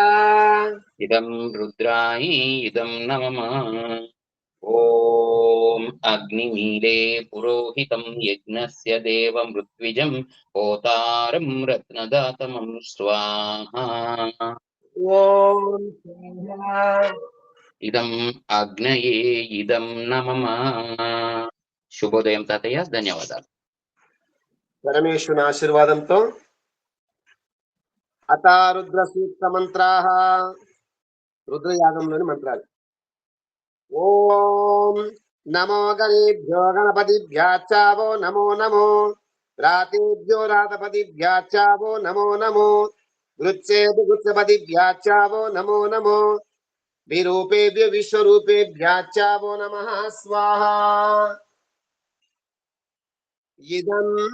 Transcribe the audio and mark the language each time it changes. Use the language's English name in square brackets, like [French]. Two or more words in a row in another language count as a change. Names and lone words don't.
[Sanskrit] इदं रुद्राय इदं न मम ओम अग्निमीले पुरोहितं यज्ञस्य देवमृत्विजं होतारं रत्नदातमं स्वाहा ओम स्वाहा इदम् अग्नये इदं न मम [Telugu] శుభోదయం తాతయ్య ధన్యవాదాలు పరమేశ్వరుని ఆశీర్వాదంతో [Sanskrit] అతా రుద్ర సూక్త మంత్రాః [Telugu] రుద్రయాగంలోని మంత్రాలు [Sanskrit] ఓం నమో గణేభ్యో గణపతిభ్యాచావో నమో నమో రాతేభ్యో రాతపతిభ్యాచావో నమో నమో గృచ్చేభ్యో గృచ్చపతిభ్యాచావో నమో నమో విరూపేభ్యో విశ్వరూపేభ్యాచావో నమః స్వాహా ఇదం